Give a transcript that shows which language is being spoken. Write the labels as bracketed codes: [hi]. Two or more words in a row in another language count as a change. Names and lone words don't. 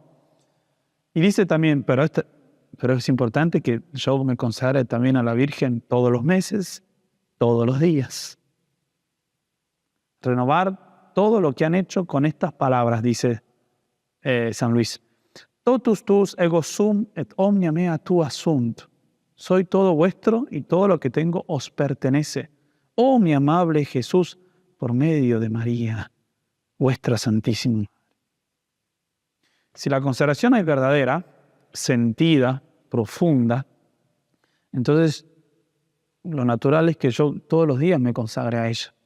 [es] Y dice también, pero es importante que yo me consagre también a la Virgen todos los meses, todos los días. Renovar todo lo que han hecho con estas palabras, dice San Luis. [la] Totus tus ego sum et omnia mea tua sunt. [es] Soy todo vuestro y todo lo que tengo os pertenece. Oh mi amable Jesús, por medio de María, vuestra Santísima. Si la consagración es verdadera, sentida, profunda, entonces lo natural es que yo todos los días me consagre a ella.